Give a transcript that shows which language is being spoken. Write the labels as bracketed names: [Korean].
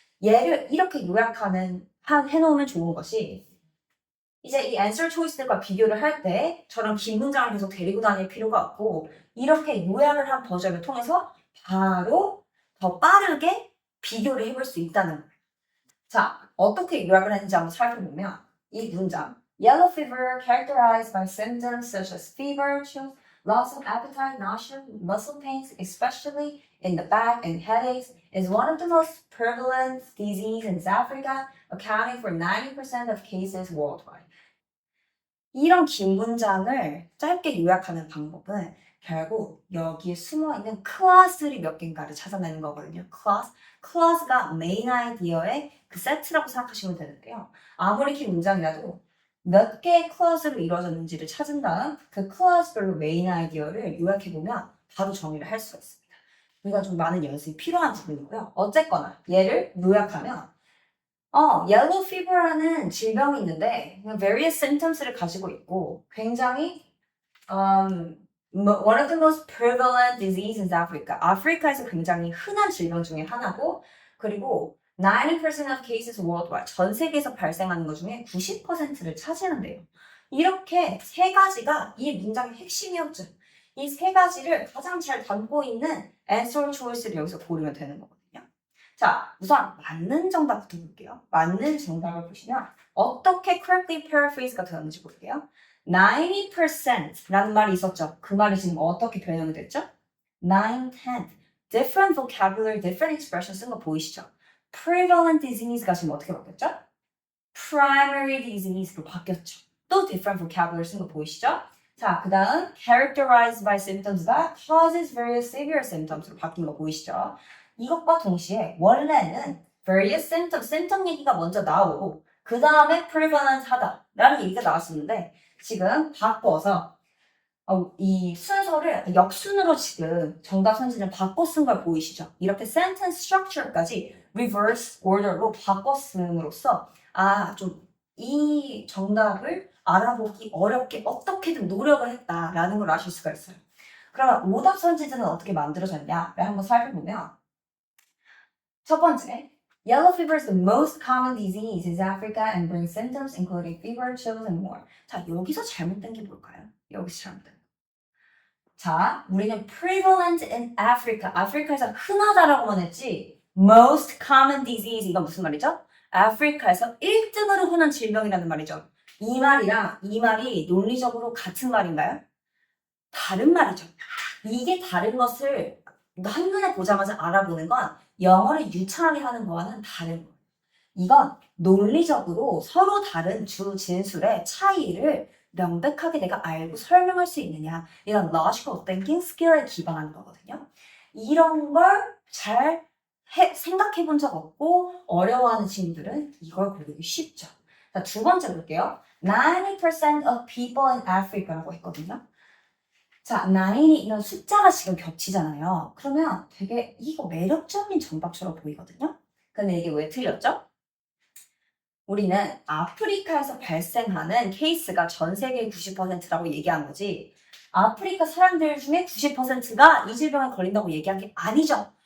[Korean] 얘를 이렇게 해놓으면 좋은 것이 이제 이 answer choice들과 비교를 할 때 저런 긴 문장을 계속 데리고 다닐 필요가 없고 이렇게 요약을 한 버전을 통해서 바로 더 빠르게 비교를 해볼 수 있다는 거예요. 자, 어떻게 요약을 했는지 한번 살펴보면 이 문장 [English] Yellow fever characterized by symptoms such as fever, chills, loss of appetite, nausea, muscle pains, especially in the back and headaches, is one of the most prevalent diseases in Africa, accounting for 90% of cases worldwide. [Korean] 이런 긴 문장을 짧게 요약하는 방법은 결국 여기에 숨어있는 클래스들이 몇 개인가를 찾아내는 거거든요. 클래스가 메인 아이디어의 그 세트라고 생각하시면 되는데요. 아무리 긴 문장이라도 몇 개의 클래스로 이루어졌는지를 찾은 다음 그 클래스별로 메인 아이디어를 요약해보면 바로 정리를 할 수가 있습니다. 우리가 좀 많은 연습이 필요한 부분이고요. 어쨌거나 얘를 요약하면 [English] yellow fever라는 [Korean] 질병이 있는데 [English] various symptoms를 [Korean] 가지고 있고 굉장히 [English] one of the most prevalent diseases in Africa. [Korean] 아프리카에서 굉장히 흔한 질병 중에 하나고 그리고 [English] 90% of cases worldwide. [Korean] 전 세계에서 발생하는 것 중에 90%를 차지하는데요. 이렇게 세 가지가 이 문장의 핵심이었죠. 이 세 가지를 가장 잘 담고 있는 answer choice를 여기서 고르면 되는 거거든요. 자, 우선 맞는 정답부터 볼게요. 맞는 정답을 보시면 어떻게 correctly paraphrase가 되었는지 볼게요. 90%라는 말이 있었죠. 그 말이 지금 어떻게 변형이 됐죠? 9, 10. [English] Different vocabulary, different expression [Korean] 쓴 거 보이시죠? [English] Prevalent disease [Korean] 가 지금 어떻게 바뀌었죠? [English] Primary disease [Korean] 로 바뀌었죠. 또 [English] different vocabulary [Korean] 쓴 거 보이시죠? 자, 그 다음 [English] characterized by symptoms [Korean] 가 [English] causes various severe symptoms [Korean] 로 바뀐 거 보이시죠? 이것과 동시에 원래는 various symptoms, symptom 얘기가 먼저 나오고 그 다음에 prevalent 하다라는 얘기가 나왔었는데 지금 바꿔서 이 순서를 역순으로 지금 정답 선지를 바꿔 쓴 걸 보이시죠? 이렇게 sentence structure까지 reverse order로 바꿔 쓰므로써 좀 이 정답을 알아보기 어렵게 어떻게든 노력을 했다라는 걸 아실 수가 있어요. 그러면 오답 선지는 어떻게 만들어졌냐를 한번 살펴보면 첫 번째, [English] yellow fever is the most common disease in Africa and brings symptoms including fever, chills, and more. [Korean] 자, 여기서 잘못된 게 뭘까요? 여기서 잘못된 거. 자, 우리는 [English] prevalent in Africa, [Korean] 아프리카에서 흔하다라고만 했지 [English] most common disease, [Korean] 이건 무슨 말이죠? 아프리카에서 1등으로 흔한 질병이라는 말이죠. 이 말이랑 이 말이 논리적으로 같은 말인가요? 다른 말이죠. 이게 다른 것을 한눈에 보자마자 알아보는 건 영어를 유창하게 하는 거와는 다른 거예요. 이건 논리적으로 서로 다른 주 진술의 차이를 명백하게 내가 알고 설명할 수 있느냐 이런 logical thinking skill에 기반한 거거든요. 이런 걸 잘 생각해 본 적 없고 어려워하는 친구들은 이걸 고르기 쉽죠. 자, 두 번째 볼게요. [English] 90% of people in Africa라고 [Korean] 했거든요. 자, 9이 이런 숫자가 지금 겹치잖아요. 그러면 되게 이거 매력적인 정답처럼 보이거든요. 근데 이게 왜 틀렸죠? 우리는 아프리카에서 발생하는 케이스가 전 세계의 90%라고 얘기한 거지 아프리카 사람들 중에 90%가 이 질병에 걸린다고 얘기한 게 아니죠.